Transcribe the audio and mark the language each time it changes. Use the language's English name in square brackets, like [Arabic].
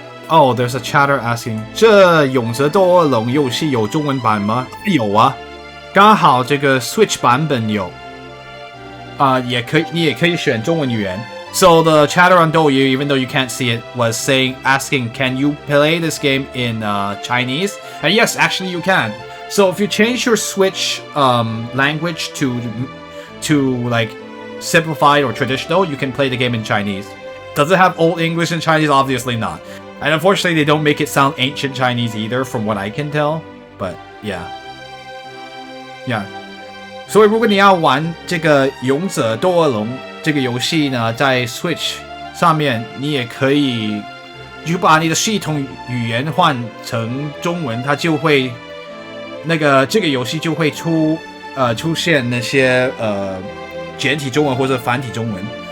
[English] Oh, there's a chatter asking, [Chinese] 这勇者斗恶龙游戏有中文版吗？有啊，刚好这个 Switch 版本有。也可以，你也可以选中文语言。 [English] So the chatter on Douyu, even though you can't see it, was asking, can you play this game in Chinese? And yes, actually you can. So if you change your Switch language to like simplified or traditional, you can play the game in Chinese. Does it have Old English and Chinese? Obviously not. And unfortunately, they don't make it sound ancient Chinese either, from what I can tell. But yeah. Yeah. [Chinese] 所以如果你要玩这个《勇者斗恶龙》这个游戏呢，在 Switch 上面，你也可以就把你的系统语言换成中文，它就会这个游戏就会出现那些简体中文或者繁体中文。